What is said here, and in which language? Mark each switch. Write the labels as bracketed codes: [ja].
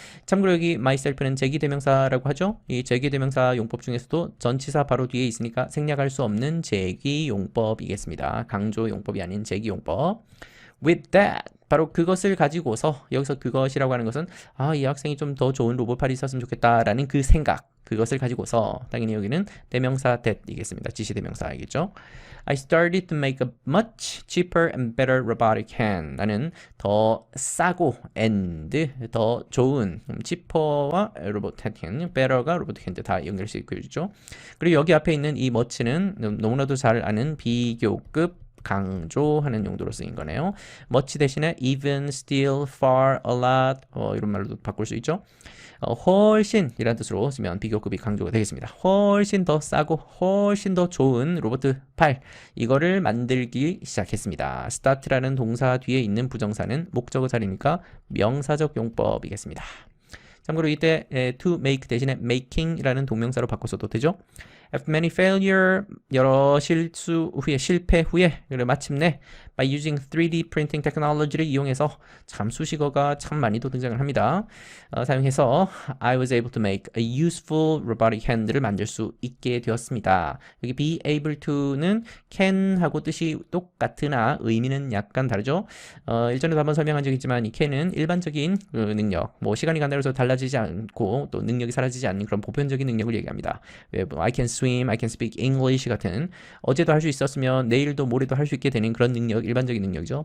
[ko] 참고로 여기 myself는 제기대명사라고 하죠. 이 제기대명사 용법 중에서도 전치사 바로 뒤에 있으니까 생략할 수 없는 제기용법이겠습니다. 강조 용법이 아닌 제기용법. [en] With that, [ko] 바로 그것을 가지고서, 여기서 그것이라고 하는 것은 이 학생이 좀 더 좋은 로봇팔이 있었으면 좋겠다라는 그 생각, 그것을 가지고서 당연히 여기는 대명사 that이겠습니다. 지시대명사이겠죠. [en] I started to make a much cheaper and better robotic hand. [ko] 나는 더 싸고 and 더 좋은 cheaper와 로봇 hand, better가 로봇 hand 다 연결시 있죠. 그리고 여기 앞에 있는 이 much는 너무나도 잘 아는 비교급 강조하는 용도로 쓰인 거네요. much 대신에 even, still, far, a lot 이런 말로도 바꿀 수 있죠. 훨씬 이라는 뜻으로 쓰면 비교급이 강조가 되겠습니다. 훨씬 더 싸고 훨씬 더 좋은 로봇 팔, 이거를 만들기 시작했습니다. start라는 동사 뒤에 있는 부정사는 목적어 자리니까 명사적 용법이겠습니다. 참고로 이때 to make 대신에 making이라는 동명사로 바꿔서도 되죠. [en] After many failure, [ko] 여러 실수 후에, 실패 후에, 마침내 [en] by using 3D printing technology [ko] 를 이용해서 참 수식어가 참 많이도 등장을 합니다. 사용해서 [en] I was able to make a useful robotic hand [ko] 를 만들 수 있게 되었습니다. 여기 be able to는 can하고 뜻이 똑같으나 의미는 약간 다르죠. 일전에도 한번 설명한 적이 있지만 이 can은 일반적인 능력, 뭐 시간이 간다고 해서 달라지지 않고 또 능력이 사라지지 않는 그런 보편적인 능력을 얘기합니다. [en] I can swim, I can speak English [ko] 같은 어제도 할 수 있었으면 내일도 모레도 할 수 있게 되는 그런 능력, 일반적인 능력이죠.